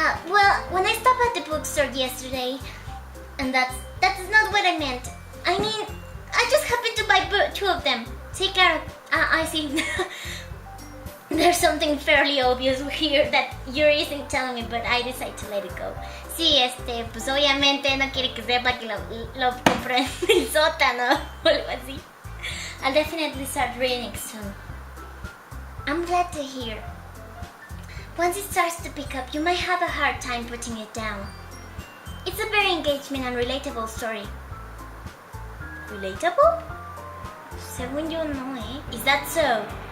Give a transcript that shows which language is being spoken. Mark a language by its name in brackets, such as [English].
[English] Well, when I stopped at the bookstore yesterday, and that's not what I meant. I mean, I just happened to buy 2 of them. [Spanish] Sí, claro. [English] I see. There's something fairly obvious here that Yuri isn't telling me, but I decided to let it go. [Spanish] Sí, pues obviamente no quiere que sepa que lo compré en el sótano o algo así. [English] I'll definitely start reading soon. I'm glad to hear. Once it starts to pick up, you might have a hard time putting it down. It's a very engaging and relatable story. [Spanish] Relatable? Según yo no, eh? [English] Is that so?